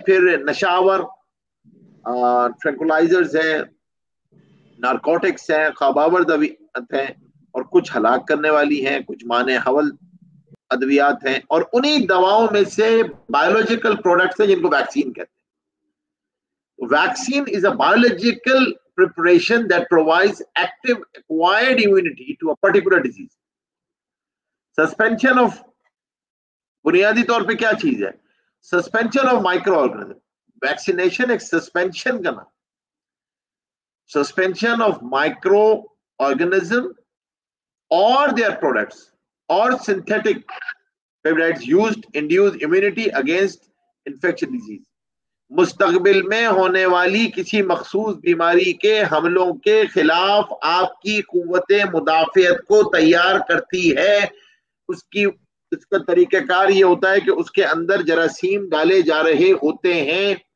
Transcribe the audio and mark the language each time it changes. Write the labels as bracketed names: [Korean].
[Urdu] پھر نشاور، ٹرینکولائزرز ہیں، نارکوٹکس ہیں، خواباور ادویات ہیں، اور کچھ ہلاک کرنے والی ہیں، کچھ مانع حول ادویات ہیں. اور انہی دواؤں میں سے بایولوجیکل پروڈکٹس ہیں جن کو ویکسین کہتے ہیں. [English] Vaccine is a biological preparation that provides active acquired immunity to a particular disease. Suspension of [Urdu] بنیادی طور پہ کیا چیز ہے؟ [English] Suspension of microorganism. [Urdu] Vaccination ایک سسپینشن کا نام. [English] suspension of microorganism or their products or synthetic peptides used induce immunity against infectious disease. [Urdu] مستقبل میں ہونے والی کسی مخصوص بیماری کے حملوں کے خلاف آپ کی قوت مدافعت کو تیار کرتی ہے. اس کا طریقہ کار یہ ہوتا ہے کہ اس کے اندر جراثیم ڈالے جا رہے ہوتے ہیں.